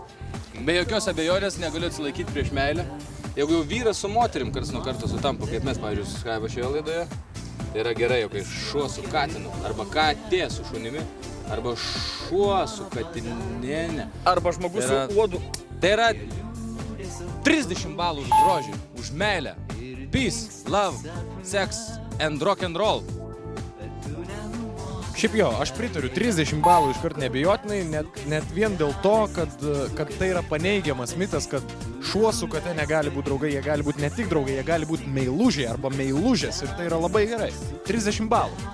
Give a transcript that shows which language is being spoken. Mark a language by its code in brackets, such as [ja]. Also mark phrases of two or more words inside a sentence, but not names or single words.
[lt] Be jokios abejonės negaliu atsilaikyti prieš meilę. Jeigu jau vyras su moterim karts nuo karto sutampa, kaip mes, pavyzdžiui, su Skaiva šioje laidoje, tai yra gerai, jau kai šuo su katinu, arba katė su šunimi, arba šuo su katinėne. Arba žmogus su uodu. Tai yra 30 balų už grožį, už meilę. [en] Peace, love, sex and rock and roll. [lt] Šiaip jo, aš pritariu, 30 balų iškart nebejotinai, net vien dėl to, kad tai yra paneigiamas mitas, kad šuo su kate negali būti draugai, jie gali būti ne tik draugai, jie gali būti meilužiai arba meilužės ir tai yra labai gerai. 30 balų.